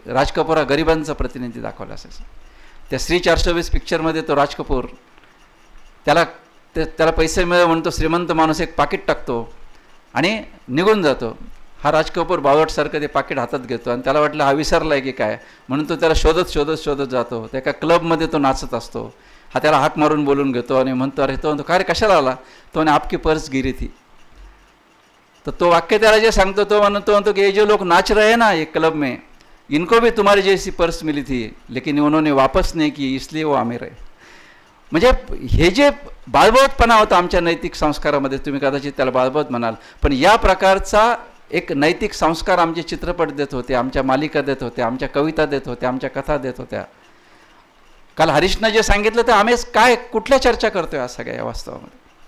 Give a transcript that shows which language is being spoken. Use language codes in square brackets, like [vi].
[mr] राज कपूर हा गरिबांचा प्रतिनिधी दाखवला असायचा. त्या श्री 420 पिक्चरमध्ये तो राज कपूर त्याला पैसे मिळव म्हणून तो श्रीमंत माणूस एक पाकिट टाकतो आणि निघून जातो. हा राज कपूर बावटसारखं ते पाकिट हातात घेतो आणि त्याला वाटलं हा विसरलाय की काय, म्हणून तो त्याला शोधत जातो. त्या एका क्लबमध्ये तो नाचत असतो. हा त्याला हाक मारून बोलून घेतो आणि म्हणतो, अरे तो म्हणतो, काय रे कशाला आला, तो म्हणे [hi] आपकी पर्स गिरी थी. [mr] तर तो वाक्य त्याला जे सांगतो तो म्हणतो की [hi] ये जो लोग नाच रहे ना एक क्लब में, इनको भी तुम्हारी जैसी पर्स मिली थी लेकिन उन्होंने वापस नहीं की इसलिए वो अमीर है. [mr] म्हणजे हे जे बाळबोधपणा होता आमच्या नैतिक संस्कारामध्ये, तुम्ही कदाचित त्याला बाळबोध म्हणाल, पण या प्रकारचा एक नैतिक संस्कार आमचे चित्रपट देत होते, आमच्या मालिका देत होत्या, आमच्या कविता देत होत्या, आमच्या कथा देत होत्या. काल हरीशनं जे सांगितलं तर आम्ही काय कुठल्या चर्चा करतोय आज सगळ्या या वास्तवामध्ये.